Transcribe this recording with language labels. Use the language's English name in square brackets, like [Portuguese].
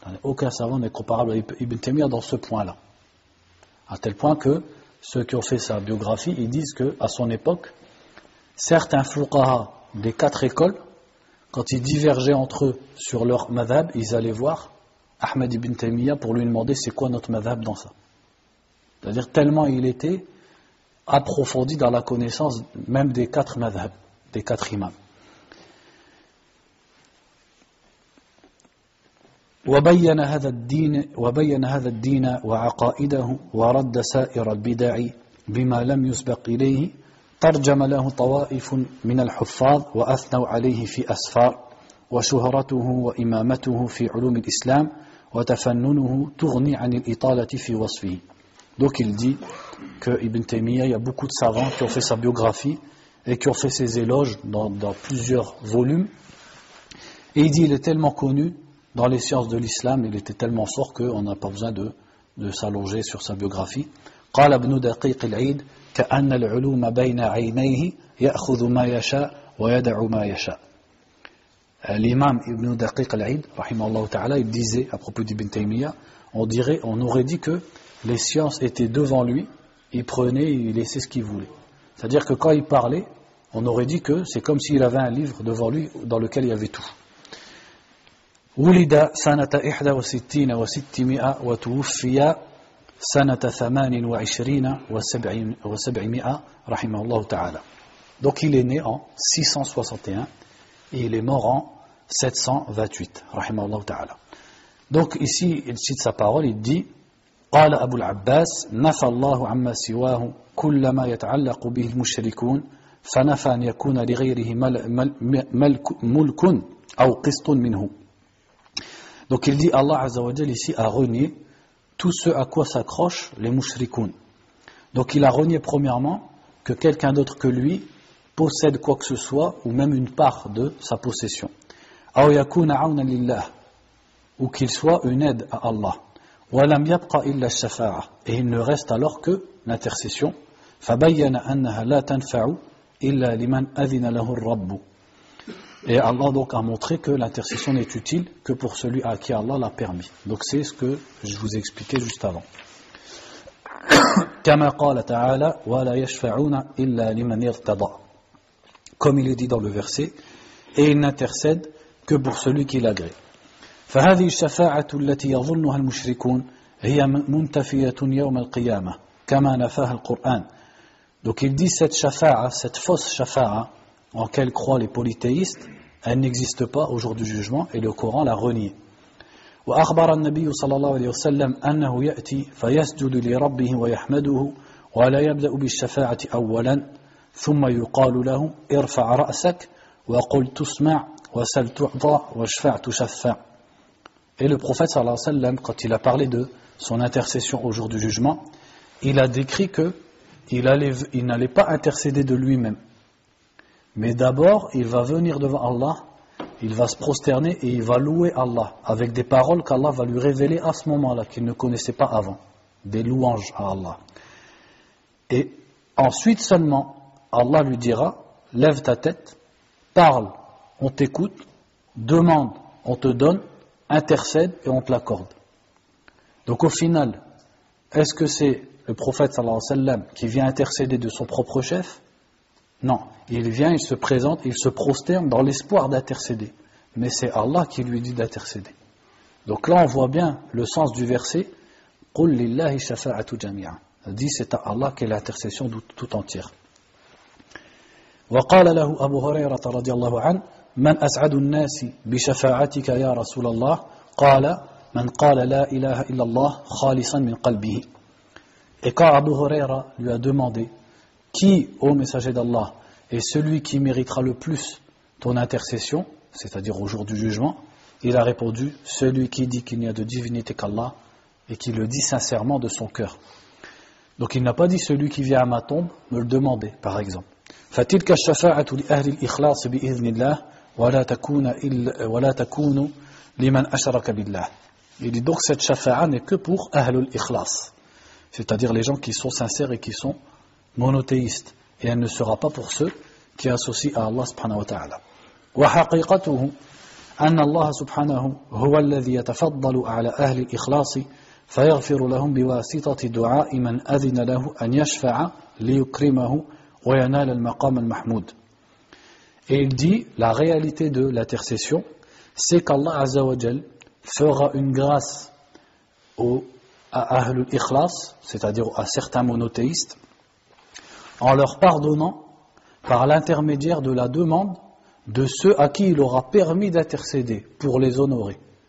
[French] Aucun savant n'est comparable à Ibn Taymiyyah dans ce point-là. À tel point que ceux qui ont fait sa biographie, ils disent qu'à son époque, certains fuqaha des 4 écoles, quand ils divergeaient entre eux sur leur madhab, ils allaient voir Ahmed ibn Taymiyyah pour lui demander c'est quoi notre madhab dans ça. C'est-à-dire tellement il était approfondi dans la connaissance même des 4 madhab, des 4 imams. [Arabic] وبين هذا الدين وعقائده ورد سائر البدع بما لم يسبق إليه ترجم له طوائف من الحفاظ وأثنوا عليه في أسفار وشهرته وإمامته في علوم الإسلام وتفننه تغني عن الإطالة في وصفه. [French] Donc il dit que Ibn Taymiyyah, il y a beaucoup de savants qui ont fait sa biographie et qui ont fait ses éloges dans plusieurs volumes. Et il dit il est tellement connu dans les sciences de l'islam, il était tellement fort qu'on n'a pas besoin de s'allonger sur sa biographie. [Arabic] قال ابن دقيق العيد كأن العلوم بين عينيه يأخذ ما يشاء ويدع ما يشاء. [French] L'imam Ibn Daqiq al-Aid, rahimahullah ta'ala, il disait à propos d'Ibn Taymiyyah, on aurait dit que les sciences étaient devant lui, il prenait et il laissait ce qu'il voulait. C'est-à-dire que quand il parlait, on aurait dit que c'est comme s'il avait un livre devant lui dans lequel il y avait tout. [Arabic] ولد سنة 61 و600 وتوفي سنة 28 و700 رحمه الله تعالى. [French] Donc il est né en 661 et il est mort en 728 [Arabic] رحمه الله تعالى. [French] Donc ici il cite sa parole, il dit [Arabic] قال أبو العباس نفى الله عما سواه كل ما يتعلق به المشركون فنفى أن يكون لغيره ملك أو قسط منه. [French] Donc il dit Allah Azza wa Jal ici a renié tout ce à quoi s'accrochent les mushrikoun. Donc il a renié premièrement que quelqu'un d'autre que lui possède quoi que ce soit ou même une part de sa possession. [Arabic] أو يكون عونا لله, [French] ou qu'il soit une aide à Allah. [Arabic] وَلَمْ يَبْقَ إِلَّا الشَّفَاعَةِ, [French] et il ne reste alors que l'intercession. [Arabic] فَبَيَّنَ أَنَّهَا لَا تَنْفَعُ إِلَّا لِمَنْ أَذِنَ لَهُ الرَّبُّ. [French] Et Allah donc a montré que l'intercession n'est utile que pour celui à qui Allah l'a permis. Donc c'est ce que je vous ai expliqué juste avant. [Arabic] كَمَا قَالَ تَعَالَى وَلَا يَشْفَعُونَ إِلَّا لِمَنْ يَرْتَضَى. [French] Comme il est dit dans le verset, et il n'intercède que pour celui qui l'agrée. [Arabic] فهذه الشفاعة التي يظنها المشركون هي منتفية يوم القيامة كما نفاها القرآن. [French] Donc il dit cette shafa'a, cette fausse shafa'a en laquelle croient les polythéistes, elle n'existe pas au jour du jugement et le Coran l'a renié. [Arabic] وأخبر النبي صلى الله عليه وسلم أنه يأتي فيسجد لربه ويحمده ولا يبدأ بالشفاعة أولا ثم يقال له ارفع رأسك وقل تسمع وسل تعطى واشفع تشفع. [French] Et le prophète sallallahu alayhi wa sallam, quand il a parlé de son intercession au jour du jugement, il a décrit que il n'allait pas intercéder de lui-même. Mais d'abord, il va venir devant Allah, il va se prosterner et il va louer Allah avec des paroles qu'Allah va lui révéler à ce moment-là, qu'il ne connaissait pas avant, des louanges à Allah. Et ensuite seulement, Allah lui dira, lève ta tête, parle, on t'écoute, demande, on te donne, intercède et on te l'accorde. Donc au final, est-ce que c'est le prophète sallallahu alayhi wa sallam qui vient intercéder de son propre chef? Non, il vient, il se présente, il se prosterne dans l'espoir d'intercéder. Mais c'est Allah qui lui dit d'intercéder. Donc là on voit bien le sens du verset [Arabic] قُلْ لِلَّهِ شَفَاعَةُ جَمِيعًا. [French] Il dit c'est à Allah qu'est l'intercession tout entière. [Arabic] وقال له أبو هريرة رضي الله عنه من أسعد الناس بشفاعتك يا رسول الله قال من قال لا إله إلا الله خالصا من قلبه. [French] Et quand Abu Huraira lui a demandé qui, ô messager d'Allah, est celui qui méritera le plus ton intercession, c'est-à-dire au jour du jugement, il a répondu celui qui dit qu'il n'y a de divinité qu'Allah et qui le dit sincèrement de son cœur. Donc il n'a pas dit celui qui vient à ma tombe me le demander, par exemple. [Arabic] فتلك الشفاعة لأهل الإخلاص بإذن الله ولا تكون لمن أشرك بالله. [French] Il dit donc cette shafa'a n'est que pour ahlul ikhlas, c'est-à-dire les gens qui sont sincères et qui sont monothéistes, et elle ne sera pas pour ceux qui associent à Allah subhanahu wa ta'ala. [Arabic] وحقيقته أن الله سبحانه هو الذي يتفضل على أهل الإخلاص فيغفر لهم بواسطة دعاء من أذن له أن يشفع ليكرمه وينال المقام المحمود. [French] Et il dit, la réalité de l'intercession, c'est qu'Allah Azza wa Jal fera une grâce à Ahlul Ikhlas, c'est-à-dire à certains monothéistes, en leur pardonnant par l'intermédiaire de la demande de ceux à qui il aura permis d'intercéder pour les honorer.